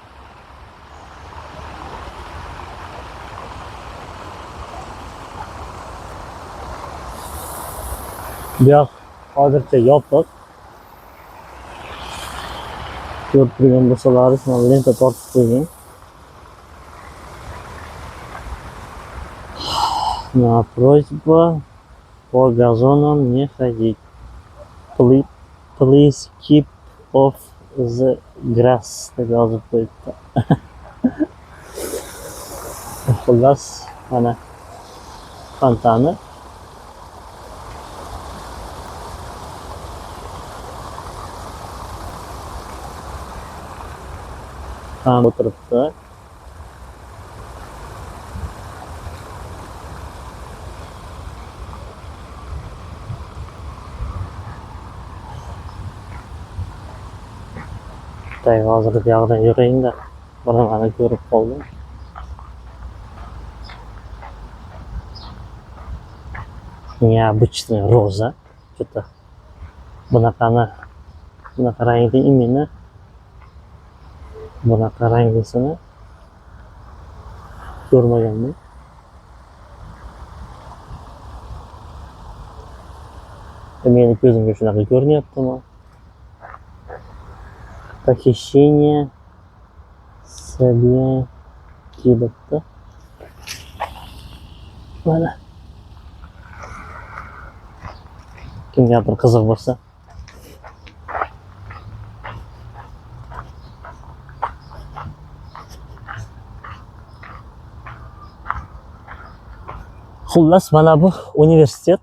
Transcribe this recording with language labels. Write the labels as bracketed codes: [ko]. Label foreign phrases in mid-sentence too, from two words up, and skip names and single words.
[uz] Bu yoq hozircha yopiq. Ko'rib turgan bo'lsalaringiz, mana lenta tortib qo'ygan. [ru] На просьба по газонам не ходить. [en] Please keep off the grass. [uz] Deb yozib qo'yibdi. Xullas, mana fontani. Ham o'tiribdi. Так, hozir bu yoqdan yurayinda. Bir nimani ko'rib qoldim. [ru] Необычная роза. [uz] Что-то bunaqa rangli imini. Bunaqa ranglisini ko'rmaganman. Meni ko'zimga shunaqa ko'rinyaptimi? [ru] Похищение собаки. [uz] Mana Kimgadir qiziq bo'lsa. Xullas, mana bu universitet.